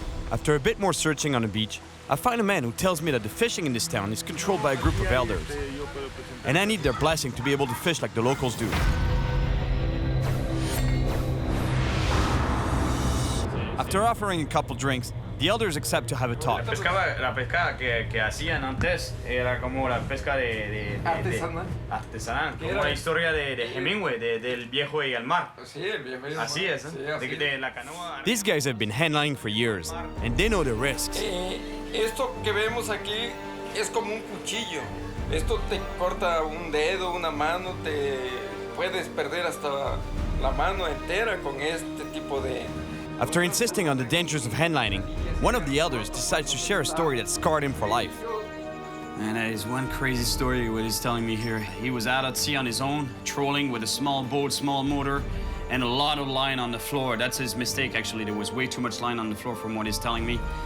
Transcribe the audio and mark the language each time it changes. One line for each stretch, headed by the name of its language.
English: After a bit more searching on the beach, I find a man who tells me that the fishing in this town is controlled by a group of elders, and I need their blessing to be able to fish like the locals do. After offering a couple drinks, the elders accept to have a talk.
Spanish: La pesca que hacían antes era como la pesca de artesanal, como la historia de Hemingway, del viejo y el mar. Sí, el viejo y el mar. Así es, Sí, así de la canoa.
English: These guys have been handlining for years, and they know the risks.
Spanish: Esto que vemos aquí es como un cuchillo. Esto te corta un dedo, una mano, te puedes perder hasta la mano entera con este tipo de...
English: After insisting on the dangers of handlining, one of the elders decides to share a story that scarred him for life. And that is one crazy story what he's telling me here. He was out at sea on his own, trolling with a small boat, small motor, and a lot of line on the floor. That's his mistake, actually. There was way too much line on the floor from what he's telling me.